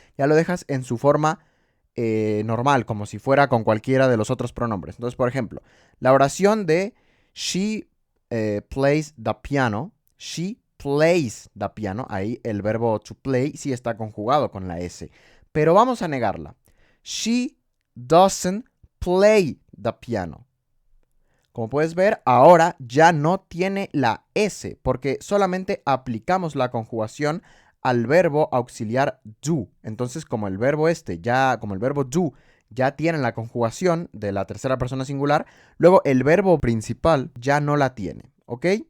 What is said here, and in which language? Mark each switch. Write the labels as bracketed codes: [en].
[es] Ya lo dejas en su forma normal, como si fuera con cualquiera de los otros pronombres. Entonces, por ejemplo, la oración de [en] she plays the piano. She plays the piano. [es] Ahí el verbo to play sí está conjugado con la S. Pero vamos a negarla. [en] She doesn't play the piano. [es] Como puedes ver, ahora ya no tiene la S, porque solamente aplicamos la conjugación al verbo auxiliar do. Entonces, como el verbo do ya tiene la conjugación de la tercera persona singular, luego el verbo principal ya no la tiene, ¿ok?